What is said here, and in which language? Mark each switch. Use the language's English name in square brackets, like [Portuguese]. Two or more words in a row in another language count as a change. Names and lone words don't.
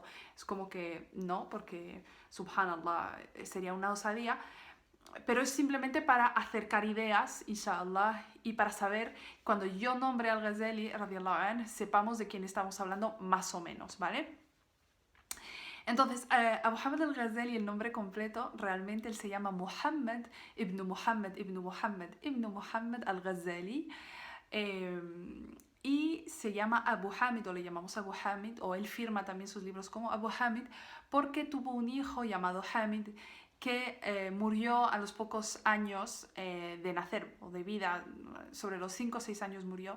[Spanish] Es como que no, porque subhanallah sería una osadía, pero es simplemente para acercar ideas, inshallah, y para saber, cuando yo nombre al Ghazali, [Arabic] رضي الله عنه, [Spanish] sepamos de quién estamos hablando más o menos, ¿vale? Entonces, Abu Hamid al-Ghazali, el nombre completo, realmente él se llama Muhammad ibn Muhammad ibn Muhammad ibn Muhammad al-Ghazali. Y se llama Abu Hamid, o le llamamos Abu Hamid, o él firma también sus libros como Abu Hamid, porque tuvo un hijo llamado Hamid que murió a los pocos años de nacer, o de vida, sobre los 5 o 6 años murió.